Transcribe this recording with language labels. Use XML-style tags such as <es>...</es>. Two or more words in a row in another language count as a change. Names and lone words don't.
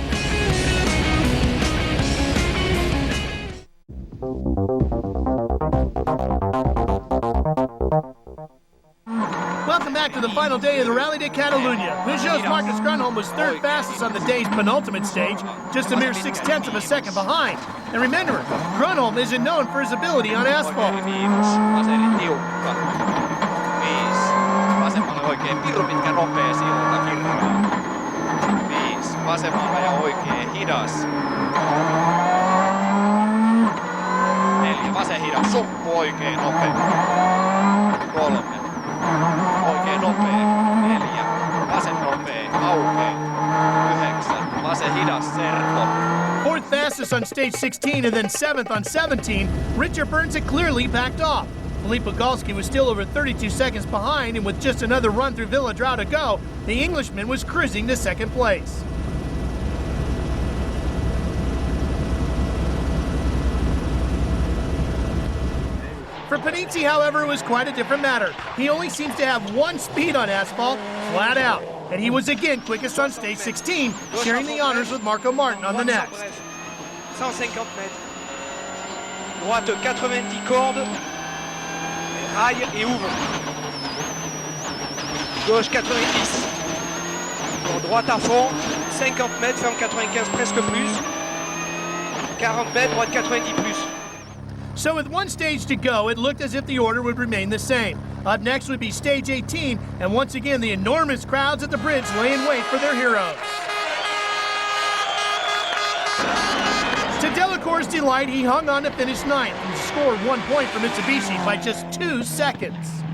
<en>Welcome back to the final day of the Rally de Catalunya. Peugeot's Marcus Grunholm was third fastest on the day's penultimate stage, just a mere 0.6 of a second behind. And remember, Grunholm isn't known for his ability on asphalt.</en> <fi>Vasemmalle oikein pirun pitkä nopea silta kirraa. 5 vasemmalle ja oikein hidas. 4 vasen hidas, suppu oikein nopea. 3 oikein nopea. 4 vasen nopea, aukee. 9 vasen hidas, serpo.</fi> <en>Fourth fastest on stage 16 and then 7th on 17, Richard Burns had clearly backed off. Philippe Bogolski was still over 32 seconds behind, and with just another run through Villadrau to go, the Englishman was cruising to second place. For Panizzi, however, it was quite a different matter. He only seems to have one speed on asphalt, flat out, and he was again quickest on stage 16, sharing the honors with Marco Martin on the next.</en> <fr>150 mètres. Droite 90 cordes. Raille et ouvre. Gauche 90. Bon, droite à fond. 50 mètres, ferme 95 presque plus. 40 mètres, droite 90 plus.</fr> <en>So with one stage to go, it looked as if the order would remain the same. Up next would be stage 18, and once again the enormous crowds at the bridge lay in wait for their heroes. To Delacour's delight, he hung on to finish 9th and scored 1 point for Mitsubishi by just 2 seconds.</en>